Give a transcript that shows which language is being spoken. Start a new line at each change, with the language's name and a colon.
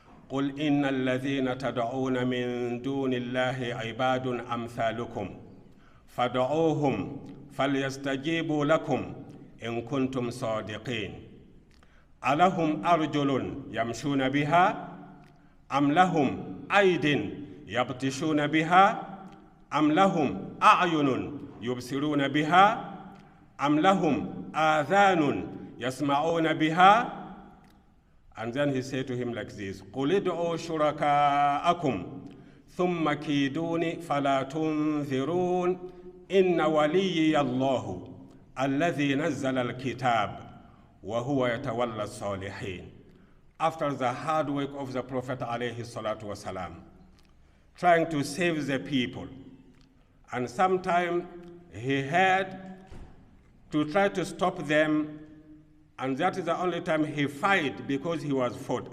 Arabic: قُلْ إِنَّ الَّذِينَ تَدْعُونَ مِن دُونِ اللَّهِ عِبَادٌ أَمْثَالُكُمْ فَدْعُوهُمْ فَلْيَسْتَجِيبُوا لَكُمْ إِن كُنتُمْ صَادِقِينَ أَلَهُمْ أَرْجُلٌ يَمْشُونَ بِهَا أَمْ لَهُمْ أَيْدٍ يَبْطِشُونَ بِهَا أَمْ لَهُمْ أَعْيُنٌ يُبْصِرُونَ بِهَا أَمْ لَهُمْ آذَانٌ يَسْمَعُونَ بِهَا.
English: And then he said to him like this,
Arabic: قُلِ ادْعُوا شُرَكَاءَكُمْ ثُمَّ كِيدُونِ فَلَا تُنذِرُونَ إِنَّ وَلِيِّيَ اللَّهُ الَّذِي نَزَّلَ الْكِتَابَ وَهُوَ يَتَوَلَّى الصَّالِحِينَ.
English: After the hard work of the Prophet alayhi salatu wasalam, trying to save the people, and sometime he had to try to stop them, and that is the only time he fight because he was fought.